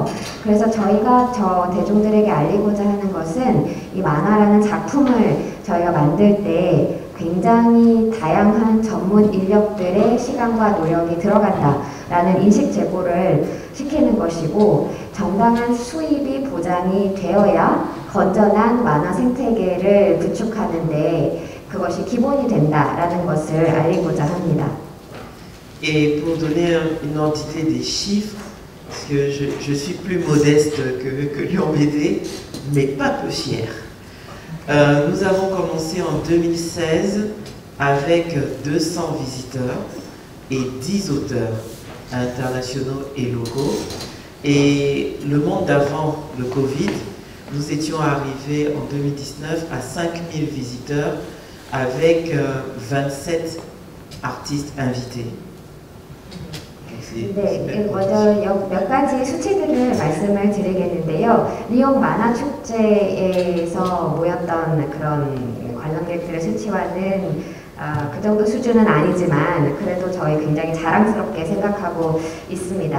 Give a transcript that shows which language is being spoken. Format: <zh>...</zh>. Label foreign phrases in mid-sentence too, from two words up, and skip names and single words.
<ko>그래서 저희가 대중들에게 알리고자 하는 것은 이 만화라는 작품을 저희가 만들 때 굉장히 다양한 전문 인력들의 시간과 노력이 들어간다라는 인식 제고를 시키는 것이고 정당한 수입이 보장이 되어야 건전한 만화 생태계를 구축하는데 그것이 기본이 된다라는 것을 알리고자 합니다.</ko> <fr>Et pour donner une entité des chiffres, parce que je suis plus modeste que Lyon BD, mais pas peu fier. Nous avons commencé en 2016 avec 200 visiteurs et 10 auteurs internationaux et locaux. Et le monde d'avant le Covid, nous étions arrivés en 2019 à 5000 visiteurs avec 27 artistes invités.</fr> <ko>네, 먼저 몇 가지 수치들을 말씀을 드리겠는데요. 리옹 만화축제에서 모였던 그런 관람객들의 수치와는 그 정도 수준은 아니지만 그래도 저희 굉장히 자랑스럽게 생각하고 있습니다.</ko>